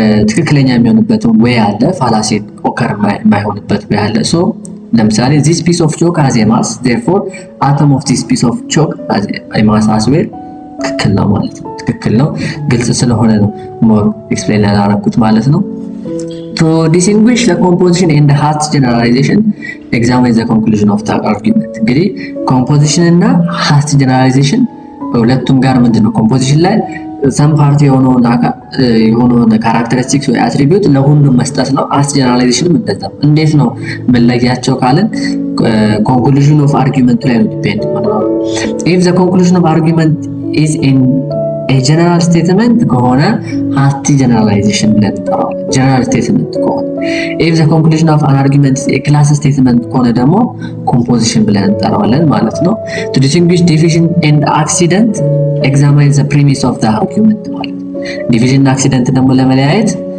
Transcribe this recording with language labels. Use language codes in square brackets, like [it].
[am] ትክክለኛ የሚሆንበት ወይ አለ፣ ፋላሲ ኦከር የማይሆንበት ወይ አለ። ለምሳሌ [en] this piece of chalk has a mass therefore atom of this piece of chalk has a mass as well። [am] ትክክል ነው ማለት ነው። ትክክል ነው፣ ግልጽ ስለሆነ ነው ሞር ኤክስፕሌን ያደረኩት ማለት ነው። [en] To distinguish the composition and the Hasty generalization, examine the conclusion of the argument. [am] እንግዲህ ኮምፖዚሽን እና Hasty generalization ሁለቱም ጋር ምንድነው ኮምፖዚሽን ላይ ሰም ፓርቲ የሆነውን ካራክተሪስቲክስ ወይ አትሪቢዩት ለሁሉም መስጠት ነው። Hasty generalizationም እንደዛ። እንዴት ነው መለያቸው ካለን [en] conclusion of argument [am] ላይ ነው ዲፔንድ ማለት ነው። [en] if the conclusion of argument is in a general statement ከሆነ Hasty generalization [am] ብለን እንጠራዋለን። [en] general statement ከሆነ if the conclusion of an argument is a class statement [am] ከሆነ ደግሞ [en] composition [am] ብለን እንጠራዋለን ማለት ነው። [en] to distinguish division and accident, examine the premise of the argument ማለት ነው። division እና accident [am] ደግሞ ለመለያየት